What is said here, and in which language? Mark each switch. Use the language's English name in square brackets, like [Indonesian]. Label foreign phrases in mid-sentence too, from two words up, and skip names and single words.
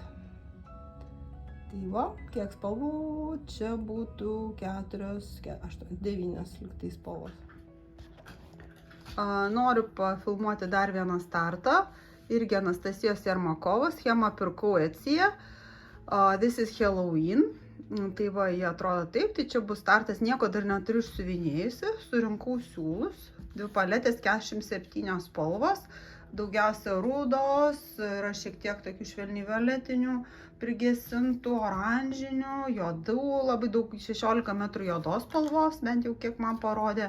[Lithuanian] Tai va, kiek spalvų, čia būtų 4, 8, 9 liktai spalvos. Noriu pafilmuoti dar vieną startą. Irgi Anastasijos Jermakovos, schemą pirkau Etsyje. [English] This is Halloween. [Lithuanian] Tai va, jie atrodo taip, tai čia bus startas, nieko dar neturiu išsiuvinėjusi, surinkau siūlus, 2 paletės, 47 spalvos, daugiausia rudos, yra šiek tiek tokių švelniai violetinių, prigesintų, oranžinių, juodų, labai daug, 16 metrų juodos spalvos, bent jau kiek man parodė.